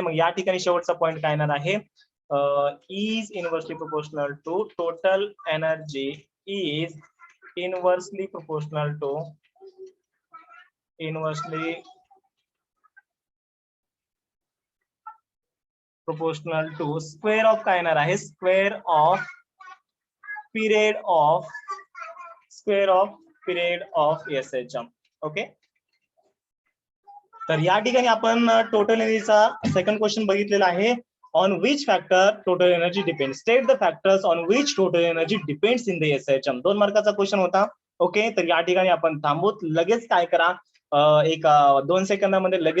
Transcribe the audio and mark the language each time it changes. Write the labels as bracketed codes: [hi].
[mr] मग या ठिकाणी शेवटचा पॉइंट काय येणार आहे [en] is inversely proportional to total energy is inversely proportional to square of [mr] काय येणार आहे square off period of SHM. Okay, तर या ठिकाणी आपण टोटल एनर्जीचा सेकंड क्वेश्चन बघितलेला आहे. [en] On which factor total energy depend, state the factors on which total energy depends in the SHM. [mr] 2 मार्काचा question होता. ओके, तर या ठिकाणी आपण थांबूत, लगेच काय करा, 2 सेकंदामध्ये लगेच